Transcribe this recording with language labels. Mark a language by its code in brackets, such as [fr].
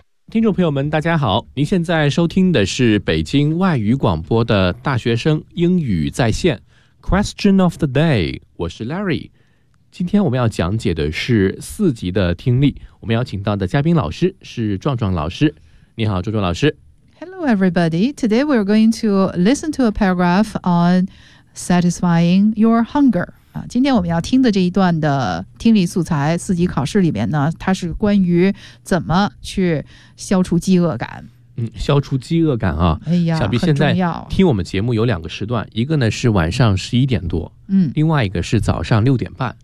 [zh] 听众朋友们大家好，您现在收听的是北京外语广播的大学生英语在线 [en] Question of the day， [zh] 我是 Larry。今天我们要讲解的是四级的听力，我们邀请到的嘉宾老师是壮壮老师。你好壮壮老师。 [en] Hello everybody, today we're going to listen to a paragraph on satisfying your hunger。 [zh] 今天我们要听的这一段的听力素材，四级考试里面呢，它是关于怎么去消除饥饿感。嗯，消除饥饿感啊，哎呀，想必现在听我们节目有两个时段，一个呢是晚上11:00，嗯，另外一个是早上6:30。